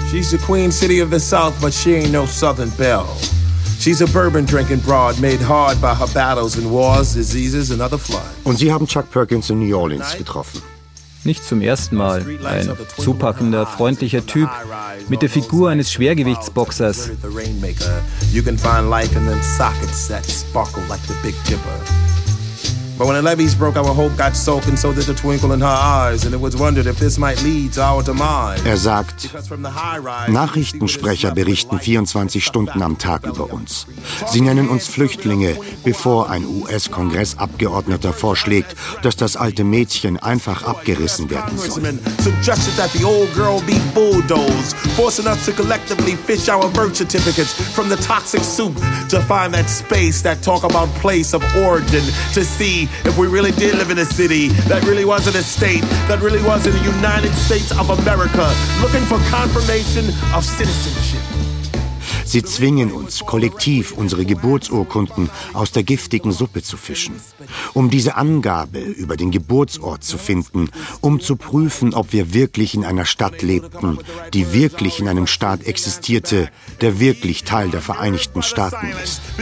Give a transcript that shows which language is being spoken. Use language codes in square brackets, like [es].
[en] She's the queen city of the South, but she ain't no Southern belle. She's a bourbon drinking broad, made hard by her battles and wars, diseases and other floods. [de] Und Sie haben Chuck Perkins in New Orleans getroffen. Nicht zum ersten Mal. Ein zupackender, freundlicher Typ mit der Figur eines Schwergewichtsboxers. [en] You can find life in them sockets that sparkle like the Big Dipper. But when the levees broke, our hope got soaked and so did the twinkle in her eyes. And it was wondered if this might lead to our demise. [de] Er sagt, Nachrichtensprecher berichten 24 Stunden am Tag über uns. Sie nennen uns Flüchtlinge, bevor ein US-Kongressabgeordneter vorschlägt, dass das alte Mädchen einfach abgerissen werden soll. [en] Suggested that the old girl be bulldozed, forcing us to collectively fish our birth certificates from the toxic soup to find that space, that talk about place of origin, to see if we really did live in a city that really wasn't a state, that really wasn't the United States of America, looking for confirmation of citizenship. [de] Sie zwingen uns, kollektiv unsere Geburtsurkunden aus der giftigen Suppe zu fischen, um diese Angabe über den Geburtsort zu finden, um zu prüfen, ob wir wirklich in einer Stadt lebten, die wirklich in einem Staat existierte, der wirklich Teil der Vereinigten Staaten ist.